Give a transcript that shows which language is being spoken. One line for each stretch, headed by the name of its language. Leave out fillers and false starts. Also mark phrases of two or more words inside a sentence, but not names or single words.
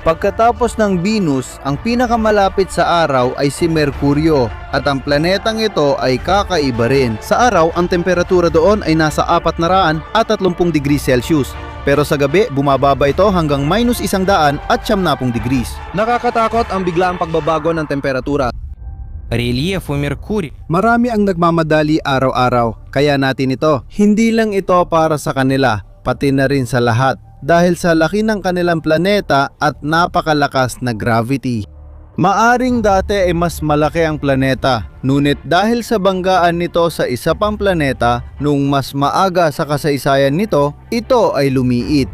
Filipino: Pagkatapos ng Venus, ang pinakamalapit sa araw ay si Merkuryo at ang planetang ito ay kakaiba rin. Sa araw, ang temperatura doon ay nasa 430
English: degrees Celsius.
Filipino: Pero sa gabi, bumababa ito hanggang -100 at 90 degrees. Nakakatakot ang biglaang pagbabago ng temperatura.
Russian: Рельеф у Меркурия
Filipino: Marami ang nagmamadali araw-araw, kaya natin ito. Hindi lang ito para sa kanila, pati na rin sa lahat. Dahil sa laki ng kanilang planeta at napakalakas na gravity. Maaring dati ay mas malaki ang planeta, ngunit dahil sa banggaan nito sa isa pang planeta nung mas maaga sa kasaysayan nito, ito ay lumiit.